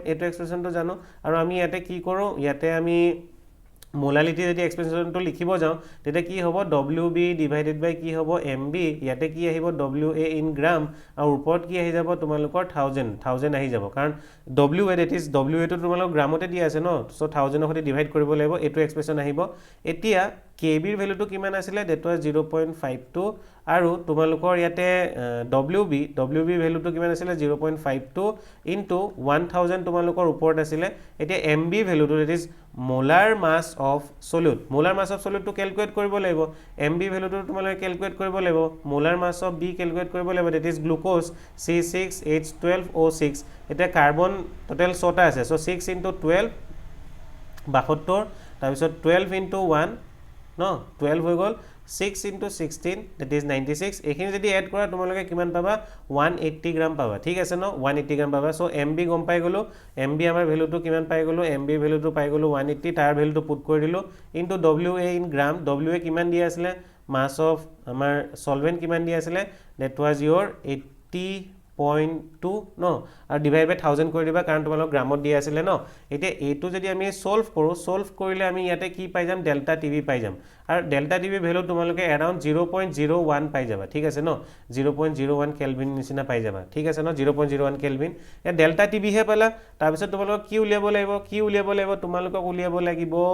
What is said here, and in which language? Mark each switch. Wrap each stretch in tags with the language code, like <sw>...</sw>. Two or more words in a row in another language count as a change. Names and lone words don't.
<as>এটো এক্সপ্ৰেছনটো জানো আৰু আমি ইয়াতে কি কৰো ইয়াতে আমি মোলালিটি যদি এক্সপ্ৰেছনটো লিখিব যাও তেতে কি হ'ব WB</as> <en>divided by</en> <as>কি হ'ব MB ইয়াতে কি আহিব WA</as> <en>in gram</en> <as>আৰু ওপৰত কি আহি যাব তোমালোকৰ 1000 আহি যাব কাৰণ WA</as> <en>that is</en> <as>WA টো তোমালোকৰ গ্ৰামতে দিয়া আছে ন সো 1000 ৰ সৈতে ডিভাইড কৰিব লাগিব এটো এক্সপ্ৰেছন আহিব এতিয়া KB ৰ ভ্যালুটো কিমান আছিল</as> <en>that was</en> <as>0.52 আৰু তোমালোকৰ ইয়াতে WB ভ্যালুটো কিমান আছিল 0.52 ইনটু 1000 তোমালোকৰ ওপৰত আছিল এতিয়া MB ভ্যালুটো</as> <en>that is molar mass of solute to calculate</en> <as>কৰিব লাগিব MB ভ্যালুটো তোমালোকে ক্যালকুলেট কৰিব লাগিব</as> <en>molar mass of B</en> <as>ক্যালকুলেট কৰিব লাগিব</as> <en>that is glucose</en> <as>C6H12O6 এটা কাৰ্বন টোটাল 6টা আছে সো 6 into 12 72 তাৰ পিছত 12 into 1 no 12 হৈ গল 6 into 16</as> <en>that is</en> <as>96 এখিনি যদি এড কৰা তোমালোকে কিমান পাবা 180 গ্রাম পাবা ঠিক আছে ন 180 গ্রাম পাবা সো MB গম পাই গলো MB আমাৰ ভ্যালুটো কিমান পাই গলো MB ভ্যালুটো পাই গলো 180 তাৰ ভ্যালুটো পুট কৰি দিলো</as> <en>into WA in gram</en> <as>WA কিমান দিয়া আছিল</as> <en>mass of</en> <as>আমাৰ সলভেন্ট কিমান দিয়া আছিল</as> <en>that was your</en> <as>80.2 no আৰু</as> <en>divide by</en> <as>1000 কৰি দিবা কাৰণ তোমালোক গ্ৰামত দিয়া আছিল ন এতিয়া এটো যদি আমি সলভ কৰিলে আমি ইয়াতে কি পাই যাম</as> <en>delta TB</en> <as>পাই যাম আৰু</as> <en>delta TB</en> <as>ভ্যালু তোমালোকে अराउंड 0.01 পাই যাবা ঠিক আছে ন 0.01 কেলভিন নিচিনা পাই যাবা ঠিক আছে ন 0.01 কেলভিন এ</as> <en>delta TB</en> <as>হে পালা তাৰ পিছত তোমালোক কি উলিয়াব লাগিব তোমালোকক উলিয়াব লাগিব</as>